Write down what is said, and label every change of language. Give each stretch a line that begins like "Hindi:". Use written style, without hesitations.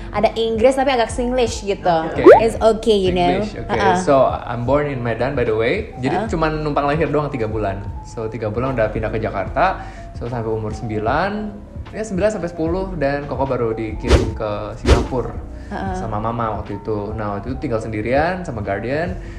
Indonesian: Ada Inggris tapi agak Singlish gitu.
English: Okay. It's okay, you know. Okay. So I'm born in Medan by the way.
Indonesian: Jadi cuma numpang lahir doang 3 bulan. So 3 bulan udah pindah ke Jakarta. So sampai umur 9 sampai 10, dan Koko baru dikirim ke Singapura sama mama waktu itu. Nah waktu itu tinggal sendirian sama guardian.